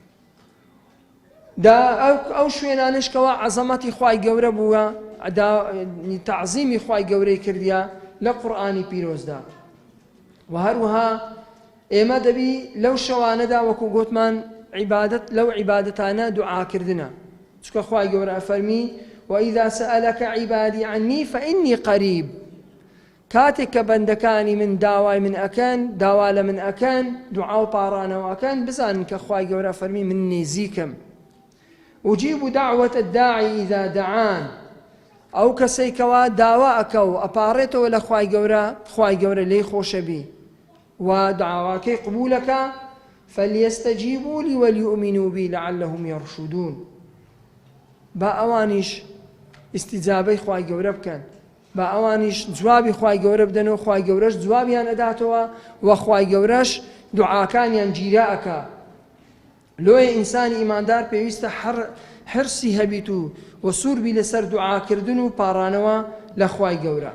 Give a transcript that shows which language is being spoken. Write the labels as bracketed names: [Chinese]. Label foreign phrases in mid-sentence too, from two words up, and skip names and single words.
[Central Kurdish] ئەو شوێنانش کەوا عەزەمەتی خوای گەورە بووە تعظیمی خوای گەورەی کردیە لە قورئانی پیرۆزدا. و هەروەها ئێمە دەبی لەو شەوانەدا وەکو گوتمان عیبادەت لەو عیبادەتانە دوعاکردنە، چونکە خوای گەورە ئەفەرمی [Arabic] وإذا سألك عبادي عني فإني قريب، [Central Kurdish] کاتێک کە بەندەکانی من داوای من ئەکەن داوا لە من ئەکەن دوعا و پاڕانەوە ئەکەن بزانن کە خوای گەورە فەرمی من نێزیکم. [Arabic] أجيب دعوة الداعي إذا دعان، [Central Kurdish] ئەو کەسەی کەوا داوا ئەکە و ئەپاڕێتەوە لە خوای گەورە لێی خۆشەبی و دعواکەی قبولەکە [Arabic] فليستجيبوا لي وليؤمنوا بي لعلهم يرشدون. [Central Kurdish] با ئەوانیش استیجابەی خوای گەورە بکەن، با ئەوانیش جوابی خوای گەورە بدەنەوە، خوای گەورەش جوابیان ئەداتەوە و خوای گەورەش دوعاکانیان گیرا ئەکا. لۆیە ئینسانی ئیماندار پێویستە حرسی هەبیت و سووربی لەسەر دوعاکردن و پاڕانەوە لە خوای گەورە.